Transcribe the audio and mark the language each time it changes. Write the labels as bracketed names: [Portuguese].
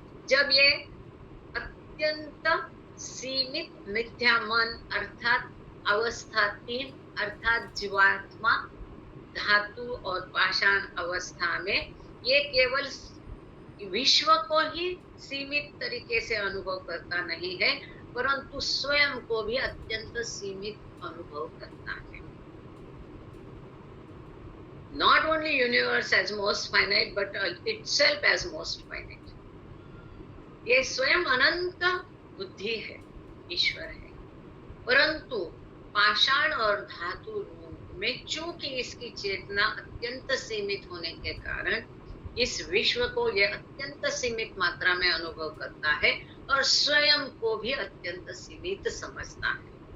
[Hindi] जब ये अत्यंत सीमित मिथ्या मन अर्थात अवस्था 3 अर्थात जीवात्मा, धातु और पाषाण अवस्था में ये केवल विश्व को ही सीमित तरीके से अनुभव करता नहीं है, परंतु स्वयं को भी अत्यंत सीमित अनुभव करता है। [English] Not only universe as most finite, but itself as most finite. [Hindi] ये स्वयं अनंत बुद्धि है, ईश्वर है, परंतु पाषाण और धातु रूप में चूंकि इसकी चेतना अत्यंत सीमित होने के कारण इस विश्व को यह अत्यंत सीमित मात्रा में अनुभव करता है और स्वयं को भी अत्यंत सीमित समझता है।